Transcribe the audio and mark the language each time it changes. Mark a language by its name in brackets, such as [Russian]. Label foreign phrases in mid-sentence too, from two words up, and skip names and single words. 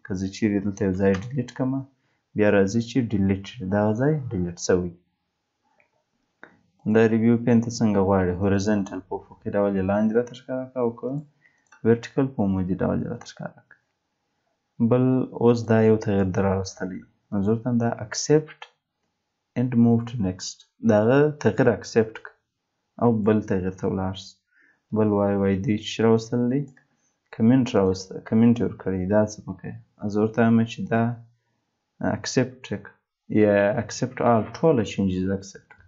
[Pashto] که زه چیرې دلته یو ځای ډیلیټ کړمه بیا راځي چې ډیلیټ، دغه ځای ډیلیټ شوی. دا [English] review pane [Pashto] ته څنګه غواړئ، هوریزنټل په افقي ډول یې لاندې راته ښکاره کړه، او که ورټیکل په عمودي ډول یې راته ښکاره کړه. بل اوس دا یو تغییر در راوستلی، نو زه ورته دا [English] accept and move to next, [Pashto] دغه تغییر اکسپټ کړه او بل تغییر ته ولاړ شه. بل وایي دوی چې راوستل دی کمنټ راوسته، کمنټ یې ورکړی، دا څه وکړئ. زه ورته وایم چې دا اکسپټ یا [English] accept all, [Pashto] ټوله چینجز اکسپټ کړه.